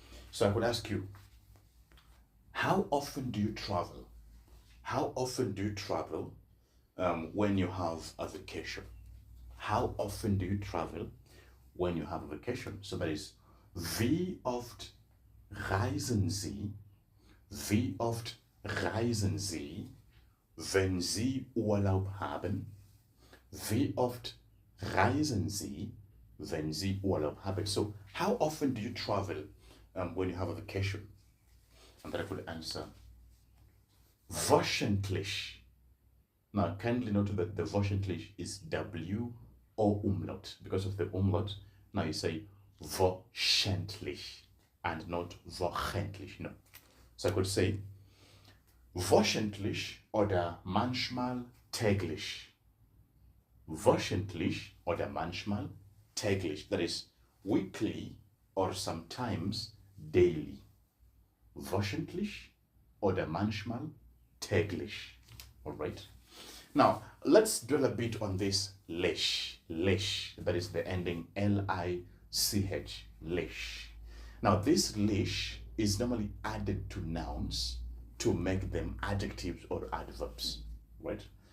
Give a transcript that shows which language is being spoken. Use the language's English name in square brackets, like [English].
[English] So I could ask you, how often do you travel? How often do you travel when you have a vacation? How often do you travel when you have a vacation? So that is, [German] wie oft reisen Sie? Wie oft reisen Sie, wenn Sie Urlaub haben? Wie oft reisen Sie, wenn Sie Urlaub haben? [English] So, how often do you travel when you have a vacation? And then I could answer, wöchentlich. Now, kindly note that the wöchentlich is W or umlaut. Because of the umlaut, now you say wöchentlich and not wöchentlich. No. So I could say [German] wöchentlich oder manchmal täglich. Wöchentlich oder manchmal täglich. [English] That is weekly or sometimes daily. [German] Wöchentlich oder manchmal täglich. [English] All right. Now, let's dwell a bit on this lich. Lich. That is the ending L-I-C-H. Lich. Now, this lich is normally added to nouns to make them adjectives or adverbs. Right?